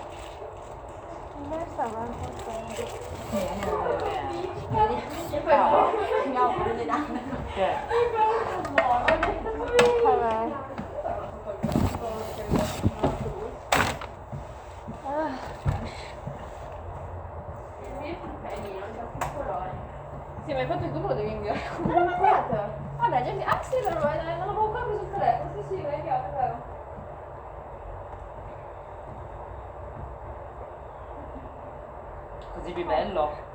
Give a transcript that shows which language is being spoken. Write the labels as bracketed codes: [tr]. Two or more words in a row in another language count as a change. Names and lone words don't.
[zh] 应该3万多钱。你会吗？你要我们最大的。对。 [it] 看来。Sì, ma infatti tu me lo devi inviare. Vabbè, già ah sì, però non l'avevo ancora preso sul telefono, sì, me l'hai inviato, vero? Così più bello.